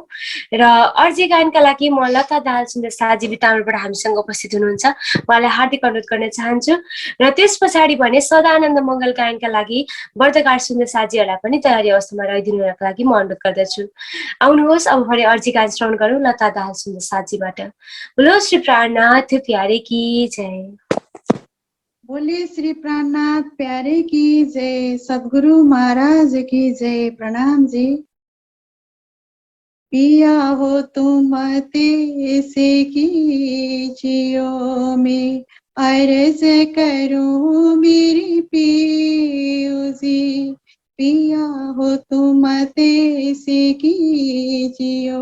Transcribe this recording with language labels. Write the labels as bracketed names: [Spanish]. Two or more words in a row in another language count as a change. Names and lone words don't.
[Nepali] र अर्जी गायनका लागि म लता दाहाल सुन्दर साथजी बिताउनबाट हामीसँग उपस्थित हुनुहुन्छ, उहाँलाई हार्दिक अनुरोध गर्न चाहन्छु। र त्यस पछाडि भने सदानन्द मङ्गल गायनका लागि वर्धकार सुन्दर साथजीहरूलाई पनि तयारी अवस्थामा रहिदिनुको लागि म अनुरोध गर्दछु। आउनुहोस् अब भने अर्जी गायन श्रवण गरौँ लता दाहाल सुन्दर साथजीबाट। [Hindi] बोलो श्री प्राणनाथ प्यारे की जय। बोलिए श्री प्राणनाथ प्यारे की जय, सद्गुरु महाराज की जय। प्रणाम जी। पिया हो तुम से कीजियो में, अर्ज करूं मेरी पियो जी, पिया हो तुम तैसे कीजियो।